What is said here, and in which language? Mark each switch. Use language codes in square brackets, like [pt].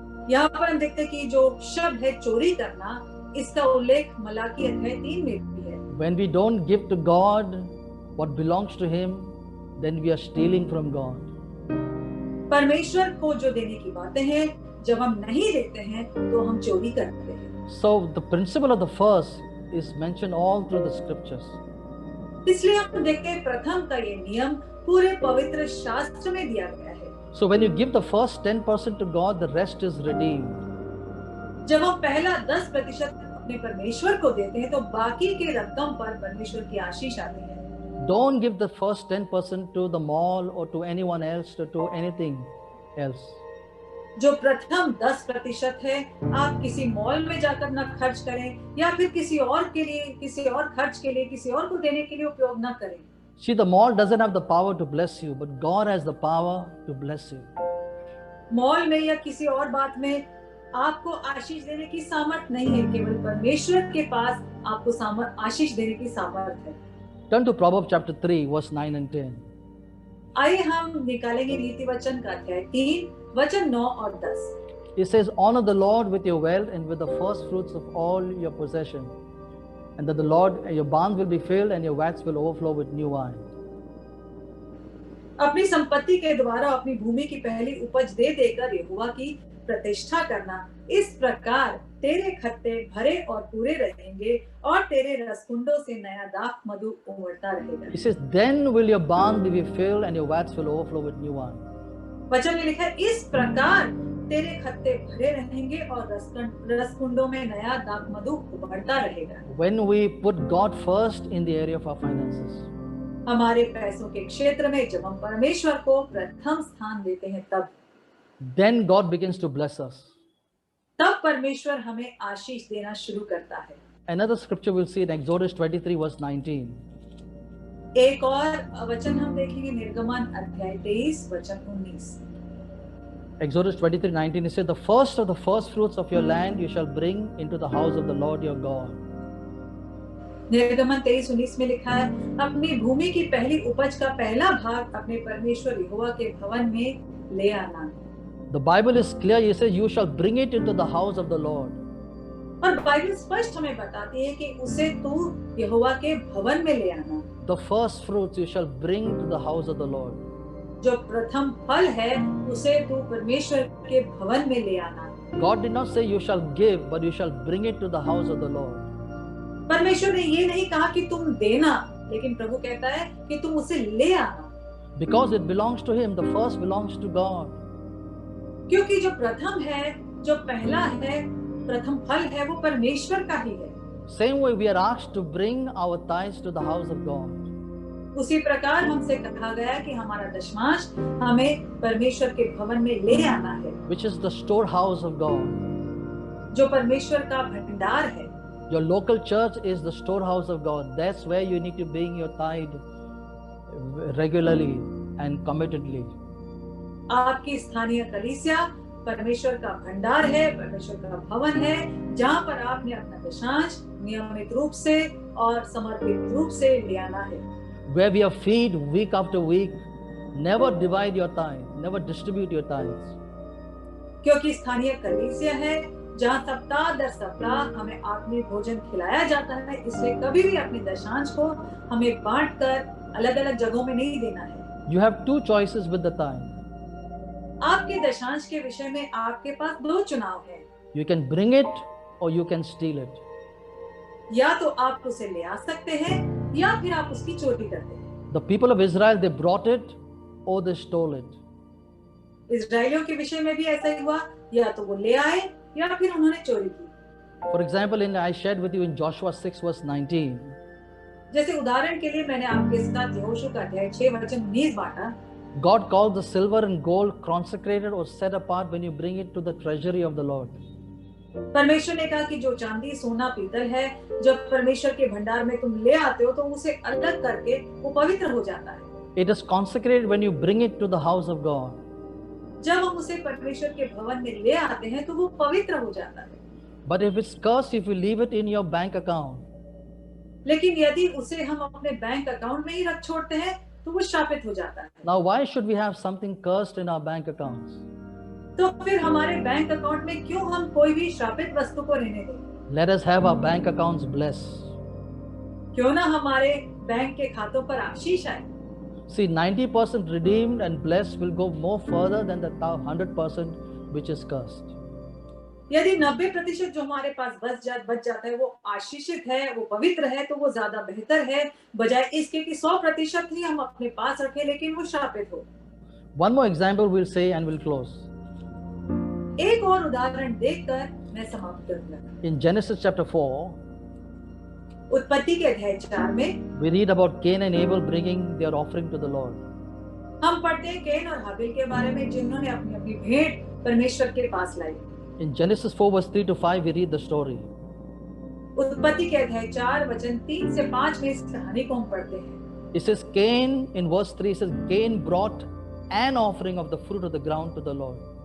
[hi] यहाँ पर हम देखते हैं कि जो शब्द है चोरी करना, इसका उल्लेख मलाकी अध्याय 3 में भी है। [en] When we don't give to God what belongs to Him, then we are stealing from God. [hi] परमेश्वर को जो देने की बातें हैं, जब हम नहीं देते हैं तो हम चोरी करते हैं। [en] So the principle of the first is mentioned all through the scriptures. [hi] इसलिए हम देखते हैं प्रथम का ये नियम पूरे पवित्र शास्त्र में दिया गया है। [en] So when you give the first 10% to God, the rest is redeemed. [hi] जब हम पहला 10% अपने परमेश्वर को देते हैं तो बाकी के रकम पर परमेश्वर की आशीष आती है। [en] Don't give the first 10% to the mall or to anyone else or to anything else. [hi] जो प्रथम 10% है, आप किसी मॉल में जाकर ना खर्च करें या फिर किसी और के लिए, किसी और खर्च के लिए, किसी और को देने के लिए उपयोग ना करें। [en] See, the mall doesn't have the power to bless you, but God has the power to bless you. [hi] Mall में या किसी और बात में आपको आशीष देने की सामर्थ नहीं है, केवल परमेश्वर के पास आपको आशीष देने की सामर्थ है। [en] Turn to Proverbs chapter 3, verse 9 and 10. [hi] आइए हम निकालेंगे नीति वचन का अध्याय 3 वचन 9 और 10। [en] It says, honor the Lord with your wealth and with the first fruits of all your possession, and that the Lord, your barns will be filled and your vats will overflow with new wine. [hi] अपनी संपत्ति के द्वारा अपनी भूमि की पहली उपज दे देकर यहोवा की प्रतिष्ठा करना, इस प्रकार तेरे खत्ते भरे और पूरे रहेंगे और तेरे रसकुंडों से नया दाख मधु उमड़ता रहेगा। [en] It says, then will your barns be filled and your vats will overflow with new wine. [hi] वचन में लिखा है, इस प्रकार तेरे खत्ते भरे रहेंगे और रसकुंडों में नया दाख मधु उमड़ता रहेगा। [en] When we put God first in the area of our finances, [hi] हमारे पैसों के क्षेत्र में जब हम परमेश्वर को प्रथम स्थान देते हैं, [en] then God begins to bless us. [hi] तब परमेश्वर हमें आशीष देना शुरू करता है। [en] Another scripture we'll see in Exodus 23 verse 19. [hi] एक और वचन हम देखेंगे निर्गमन अध्याय 23 वचन 19। [en] Exodus 23:19, it says, the first of the first fruits of your land you shall bring into the house of the Lord your God. [hi] निर्गमन 23:19 में लिखा है, अपनी भूमि की पहली उपज का पहला भाग अपने परमेश्वर यहोवा के भवन में ले आना। [en] The Bible is clear. It says, you shall bring it into the house of the Lord. [hi] और बाइबल स्पष्ट हमें बताती है कि उसे तू यहोवा के भवन में ले आना। [en] The first fruits you shall bring to the house of the Lord. [hi] जो प्रथम फल है उसे तू परमेश्वर के भवन में ले आना। [en] God did not say you shall give, but you shall bring it to the house of the Lord. [hi] परमेश्वर ने ये नहीं कहा कि तुम देना, लेकिन प्रभु कहता है कि तुम उसे ले आना। [en] Because it belongs to Him. The first belongs to God. [hi] क्योंकि जो प्रथम है, जो पहला है, प्रथम फल है, वो परमेश्वर का ही है। [en] Same way we are asked to bring our tithes to the house of God. [hi] उसी प्रकार हमसे कहा गया कि हमारा दशमांश हमें परमेश्वर के भवन में ले आना है, [en] Which is the storehouse of God. [hi] जो परमेश्वर का भंडार है। [en] Your local church is the storehouse of God. That's where you need to bring your tithe regularly and committedly. [hi] आपकी स्थानीय कलीसिया परमेश्वर का भंडार है, परमेश्वर का भवन है, जहाँ पर आपने अपना दशांश नियमित रूप से और समर्पित रूप से ले आना है। [en] Where we are feed week after week, never divide your tithe, never distribute your tithes. [hi] क्योंकि स्थानीय कलीसिया है जहाँ सप्ताह दर सप्ताह हमें आत्मिक भोजन खिलाया जाता है, इसलिए कभी भी अपने दशांश को हमें बांटकर अलग-अलग जगहों में नहीं देना है। [en] You have two choices with the tithe. [hi] आपके दशांश के विषय में आपके पास दो चुनाव है। [en] You can bring it or you can steal it. [hi] या तो आप उसे ले आ सकते हैं या फिर आप उसकी चोरी करते हैं। [en] The people of Israel, they brought it or they stole it. [hi] इजराइलियों के विषय में भी ऐसा ही हुआ, या तो वो ले आए या फिर उन्होंने चोरी की। [en] For example, I shared with you in Joshua 6 verse 19. [hi] जैसे उदाहरण के लिए मैंने आपके साथ यहोशू का अध्याय 6 वचन 19 बांटा। [en] God called the silver and gold consecrated or set apart when you bring it to the treasury of the Lord. [hi] परमेश्वर ने कहा कि जो चांदी सोना पीतल है, जब परमेश्वर के भंडार में तुम ले आते हो तो उसे अलग करके वो पवित्र हो जाता है। [en] It is consecrated when you bring it to the house of God. [hi] जब हम उसे परमेश्वर के भवन में ले आते हैं तो वो पवित्र हो जाता है। [en] But if it's cursed, if you leave it in your bank account, [hi] लेकिन यदि उसे हम अपने बैंक अकाउंट में ही रख छोड़ते हैं तो वो शापित हो जाता है। [en] now why should we have something cursed in our bank accounts? [hi] तो फिर हमारे बैंक अकाउंट में क्यों हम कोई भी शापित वस्तु को रहने दें? [en] Let us have our bank accounts blessed. [hi] क्यों ना हमारे बैंक के खातों पर आशीष आए। [en] See, 90% redeemed and blessed will go more further than the 100% which is cursed. [hi] यदि 90% जो हमारे पास बच जाता है वो आशीषित है, वो पवित्र है, तो वो ज्यादा बेहतर है बजाय इसके कि 100% ही हम अपने पास रखें लेकिन वो शापित हो। [en] One more example we'll say and we'll close. [hi] एक और उदाहरण देखकर मैं समाप्त करूंगा। [en] In Genesis chapter 4, [hi] उत्पत्ति के अध्याय 4 में [en] we read about Cain and Abel bringing their offering to the Lord. [hi] हम पढ़ते हैं कैन और हाबिल के बारे में जिन्होंने अपनी अपनी भेंट परमेश्वर के पास लाई। [en] In Genesis 4 verse 3 to 5 we read the story. [hi] उत्पत्ति के अध्याय 4 वचन 3 से 5 में इस कहानी को हम पढ़ते हैं। [en] It says Cain, in verse 3 it says Cain brought an offering of the fruit of the ground to the Lord.